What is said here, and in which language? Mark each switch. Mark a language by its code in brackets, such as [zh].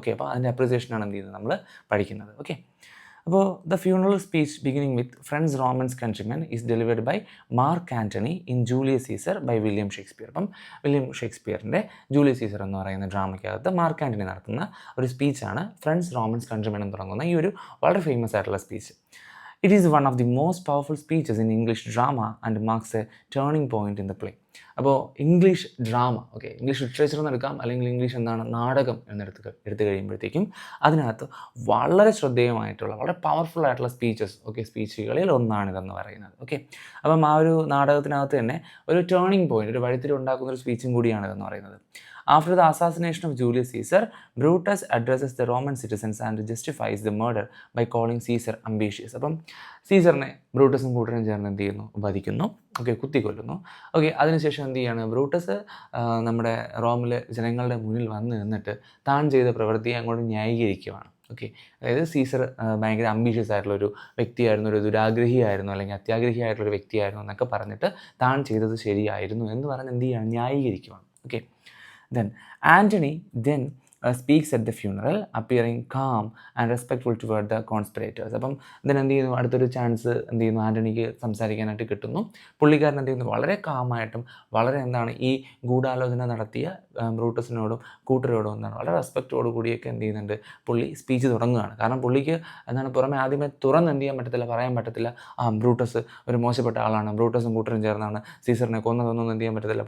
[en] okay, [ml] അപ്പോൾ അതിൻ്റെ അപ്രിസിയേഷനാണ് നമ്മൾ പഠിക്കുന്നത്. [en] Okay, അപ്പോൾ the funeral speech beginning with friends Romans countrymen is delivered by Mark Antony in Julius Caesar by William Shakespeare. [ml] അപ്പം William ഷേക്സ്പിയറിൻ്റെ Julius Caesar എന്ന് പറയുന്ന ഡ്രാമയ്ക്കകത്ത് മാർക്ക് ആൻ്റണി നടത്തുന്ന ഒരു സ്പീച്ചാണ് ഫ്രണ്ട്സ് റോമൻസ് കൺട്രിമെൻ എന്ന് തുടങ്ങുന്ന ഈ ഒരു വളരെ ഫേമസ് ആയിട്ടുള്ള speech. [en] It is one of the most powerful speeches in English drama and marks a turning point in the play. [ml] അപ്പോൾ English drama, okay, English literature എന്നെടുക്കാം, അല്ലെങ്കിൽ ഇംഗ്ലീഷ് നാടകം എടുത്തു കഴിയുമ്പോഴത്തേക്കും അതിനകത്ത് വളരെ ശ്രദ്ധേയമായിട്ടുള്ള വളരെ പവർഫുൾ ആയിട്ടുള്ള സ്പീച്ചുകളിൽ ഒന്നാണിതെന്ന് പറയുന്നത്. ഓക്കെ, അപ്പം ആ ഒരു നാടകത്തിനകത്ത് തന്നെ ഒരു ടേണിംഗ് പോയിന്റ്, ഒരു വഴിത്തിരി ഉണ്ടാക്കുന്ന ഒരു സ്പീച്ചും കൂടിയാണിതെന്ന് പറയുന്നത്. [en] After the assassination of Julius Caesar, Brutus addresses the Roman citizens and justifies the murder by calling Caesar ambitious. [ml] അപ്പം സീസറിനെ ബ്രൂട്ടസും കൂട്ടരും ചേർന്ന് വധിക്കുന്നു. ഓക്കെ, കുത്തിക്കൊല്ലുന്നു. ഓക്കെ, അതിനുശേഷം ബ്രൂട്ടസ് നമ്മുടെ റോമിലെ ജനങ്ങളുടെ മുന്നിൽ വന്ന് നിന്നിട്ട് താൻ ചെയ്ത പ്രവൃത്തിയെ അങ്ങോട്ട് ന്യായീകരിക്കുകയാണ്. ഓക്കെ, അതായത് സീസർ ഭയങ്കര അംബീഷ്യസ് ആയിട്ടുള്ളൊരു വ്യക്തിയായിരുന്നു, ഒരു ദുരാഗ്രഹിയായിരുന്നു, അല്ലെങ്കിൽ അത്യാഗ്രഹിയായിട്ടുള്ളൊരു വ്യക്തിയായിരുന്നു എന്നൊക്കെ പറഞ്ഞിട്ട് താൻ ചെയ്തത് ശരിയായിരുന്നു എന്ന് പറഞ്ഞ് ന്യായീകരിക്കുകയാണ്. [en] Okay, then Antony speaks at the funeral, appearing calm and respectful toward the conspirators. [ml] അപ്പം അടുത്തൊരു ചാൻസ് ആൻ്റണിക്ക് സംസാരിക്കാനായിട്ട് കിട്ടുന്നു. പുള്ളിക്കാരൻ വളരെ കാമായിട്ടും വളരെ ഈ ഗൂഢാലോചന നടത്തിയ ബ്രൂട്ടസിനോടും കൂട്ടരോടും വളരെ റെസ്പെക്റ്റോടു കൂടിയൊക്കെ പുള്ളി സ്പീച്ച് തുടങ്ങുകയാണ്. കാരണം പുള്ളിക്ക് പുറമെ ആദ്യമേ തുറന്ന് പറയാൻ പറ്റത്തില്ല, ബ്രൂട്ടസ് ഒരു മോശപ്പെട്ട ആളാണ്, ബ്രൂട്ടസും കൂട്ടരും ചേർന്നാണ് സീസറിനെ കൊന്നതൊന്നും പറ്റത്തില്ല.